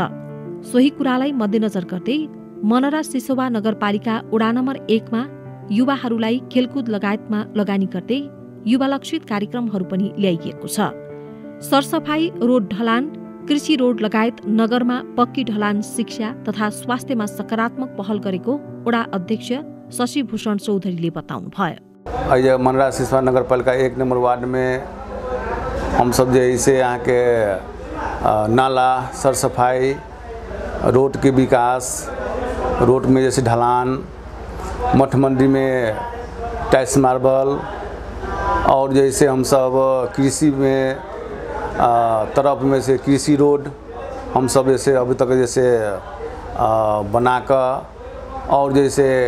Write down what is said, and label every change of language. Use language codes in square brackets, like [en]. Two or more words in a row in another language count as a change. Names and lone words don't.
[ne] सोही कुरालाई मध्यनजर गर्दै मनरा सिसोवा नगरपालिका वडा नम्बर 1 मा युवाहरूलाई खेलकुद लगायतमा लगानी गर्दै युवा लक्षित कार्यक्रमहरू पनि ल्याइएको छ। सरसफाई, रोड ढलान, कृषि रोड लगायत नगरमा पक्की ढलान, शिक्षा तथा स्वास्थ्यमा सकारात्मक पहल गरेको वडा अध्यक्ष शशिभूषण चौधरीले बताउनुभयो। [hi] अहिले मनरा सिसवा नगरपालिका 1 नंबर वार्ड में हम सब जैसे यहाँ के नाला सरसफाई, रोड के विकास, रोड में जैसे ढलान, मठ मंडी में टाइल्स मार्बल, और जैसे हम सब कृषि में तरफ में से कृषि रोड हम सब जैसे अभी तक जैसे बनाकर, और जैसे